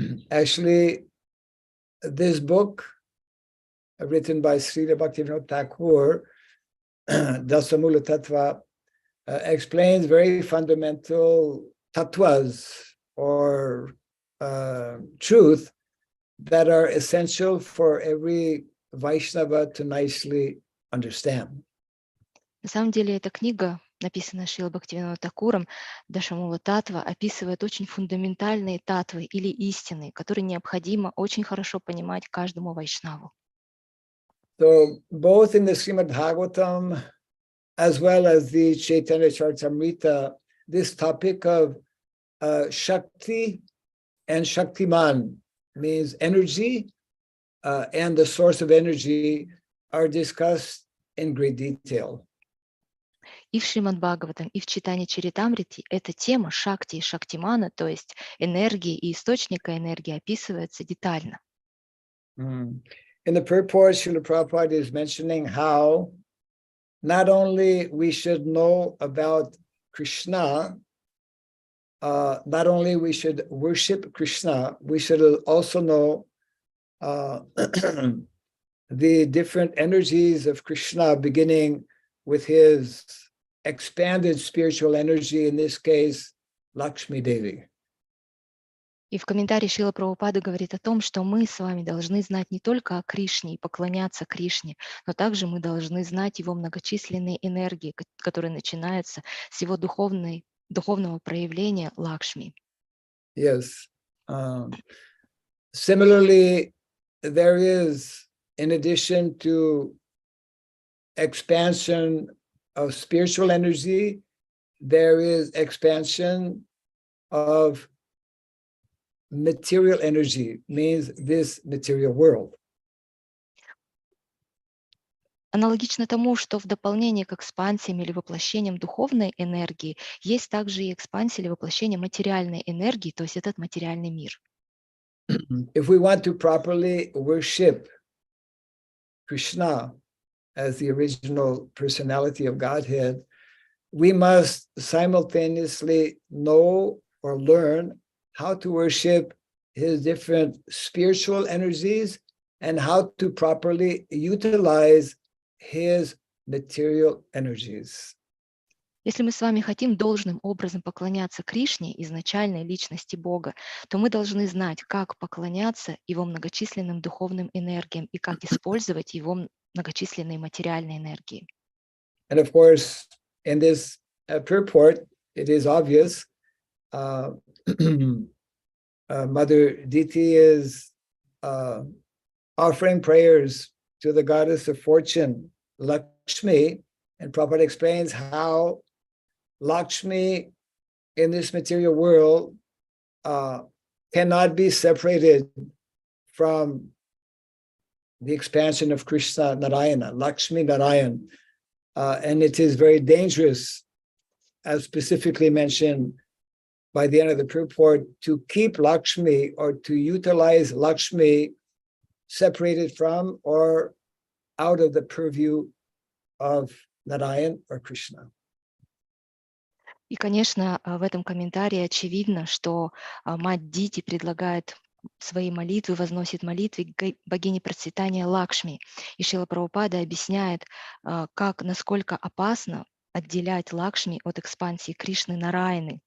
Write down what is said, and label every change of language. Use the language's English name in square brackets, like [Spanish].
[English] Actually, this book, written by Srila Bhaktivinoda Thakur, Dasamula Tattva, explains very fundamental tattvas or truth that are essential for every Vaishnava to nicely understand. [Russian] На самом деле эта книга, написанная Шрилой Бхактивинода Такуром, Дашамула Татва, описывает очень фундаментальные татвы или истины, которые необходимо очень хорошо понимать каждому вайшнаву. [English] So both in the Srimad Bhagavatam as well as the Chaitanya Charitamrita, this topic of Shakti and Shaktiman, means energy and the source of energy, are discussed in great detail. [Russian] И в Шримад Бхагаватам, и в Чайтанья Чаритамрите эта тема Шакти и Шактимана, то есть энергии и источника энергии, описывается детально. [English] In the purport, Srila Prabhupada is mentioning how not only we should know about Krishna, not only we should worship Krishna, we should also know the different energies of Krishna, beginning with his expanded spiritual energy, in this case, Lakshmi Devi. [Russian] И в комментарии Шрила Прабхупады говорит о том, что мы с вами должны знать не только о Кришне и поклоняться Кришне, но также мы должны знать его многочисленные энергии, которые начинаются с его духовного проявления Лакшми. [English] Yes. Similarly, there is, in addition to expansion of spiritual energy, there is expansion of material energy, means this material world. [Russian] Аналогично тому, что в дополнение к экспансиям или воплощениям духовной энергии есть также и экспансия или воплощение материальной энергии, то есть этот материальный мир. [English] If we want to properly worship Krishna as the original personality of Godhead, we must simultaneously know or learn how to worship his different spiritual energies and how to properly utilize his material energies. [Russian] Если мы с вами хотим должным образом поклоняться Кришне, изначальной личности Бога, то мы должны знать, как поклоняться его многочисленным духовным энергиям и как использовать его многочисленные материальные энергии. [English] And of course, in this purport, it is obvious Mother Diti is offering prayers to the goddess of fortune, Lakshmi, and Prabhupada explains how Lakshmi in this material world cannot be separated from the expansion of Krishna Narayana, Lakshmi Narayan. And it is very dangerous, as specifically mentioned by the end of the purport, to keep Lakshmi or to utilize Lakshmi separated from or out of the purview of Narayan or Krishna. [Russian] И, конечно, в этом комментарии очевидно, что мать Дити предлагает свои молитвы, возносит молитвы к богине процветания Лакшми. И Шрила Прабхупада объясняет, насколько опасно отделять Лакшми от экспансии Кришны Нараяны.